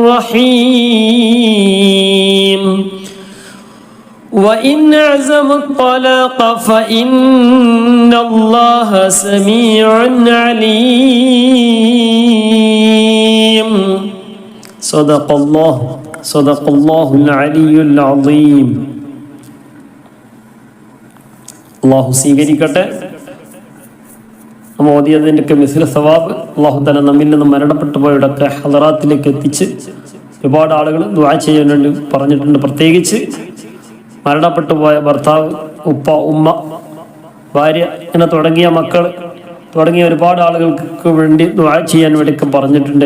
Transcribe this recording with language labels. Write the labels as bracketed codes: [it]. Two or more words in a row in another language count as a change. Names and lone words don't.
[ar] رحيم وإن عزموا الطلاق فإن الله سميع عليم صدق الله العلي العظيم [ml] അള്ളാഹു സ്വീകരിക്കട്ടെ. നമ്മൾ ഓതിയതിൻ്റെയൊക്കെ മിസ്ല സവാബ് [ar] الله تعالى [ml] നമ്മിൽ നിന്ന് മരണപ്പെട്ടു പോയവരുടെയൊക്കെ ഹളറാത്തിലേക്ക് എത്തിച്ച് ഒരുപാട് ആളുകൾ ദുആ ചെയ്യാൻ വേണ്ടി പറഞ്ഞിട്ടുണ്ട്. പ്രത്യേകിച്ച് മരണപ്പെട്ടു പോയ ഭർത്താവ്, ഉപ്പ, ഉമ്മ, ഭാര്യ ഇങ്ങനെ തുടങ്ങിയ മക്കൾ തുടങ്ങിയ ഒരുപാട് ആളുകൾക്ക് വേണ്ടി ദുആ ചെയ്യാൻ വേണ്ടിയൊക്കെ പറഞ്ഞിട്ടുണ്ട്.